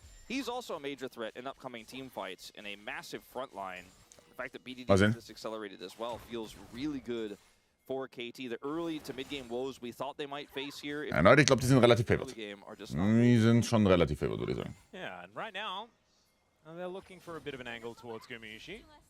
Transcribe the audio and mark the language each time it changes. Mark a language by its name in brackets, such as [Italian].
[English] He's also a major threat in upcoming team fights in a massive front line. The fact that BDD is this accelerated as well feels really good for KT. The early to mid game woes we thought they might face here. [German] Ja, Leute, ich glaube, die sind relativ favored. Die sind schon relativ favored, würde ich sagen. [English] Yeah, and right now they're looking for a bit of an angle towards Gumayushi.